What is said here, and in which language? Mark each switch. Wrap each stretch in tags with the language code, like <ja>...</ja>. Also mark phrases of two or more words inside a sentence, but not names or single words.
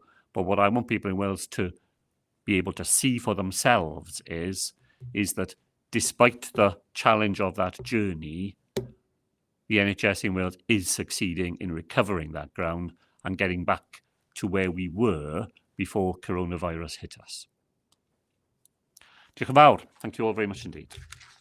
<en>But what I want people in Wales to be able to see for themselves is that despite the challenge of that journey, the NHS in Wales is succeeding in recovering that ground and getting back to where we were before coronavirus hit us.</en> <cy>Diolch yn fawr.</cy> <en>Thank you all very much indeed.</en>